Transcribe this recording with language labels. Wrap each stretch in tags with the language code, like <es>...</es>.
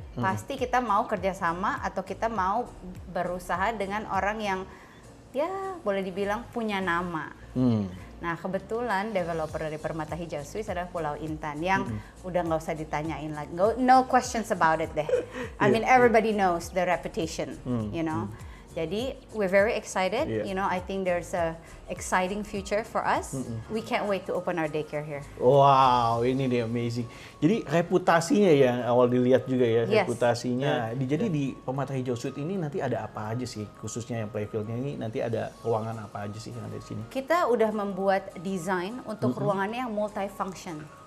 <id>Pasti kita mau kerjasama atau kita mau berusaha dengan orang yang ya boleh dibilang punya nama. Nah kebetulan developer dari Permata Hijau Suites adalah Pulau Intan yang udah nggak usah ditanyain lagi,</id> <en>no questions about it</en> <id>deh.</id> <en>I mean everybody knows the reputation, you know. Jadi we're very excited, you know. I think there's a exciting future for us. We can't wait to open our daycare here.</en> <id>Wow, ini deh amazing. Jadi reputasinya yang awal dilihat juga ya, reputasinya. Jadi di Permata Hijau Suites ini nanti ada apa aja sih, khususnya yang playfieldnya ini nanti ada ruangan apa aja sih yang ada di sini? Kita udah membuat desain untuk ruangannya yang multifunction.</id>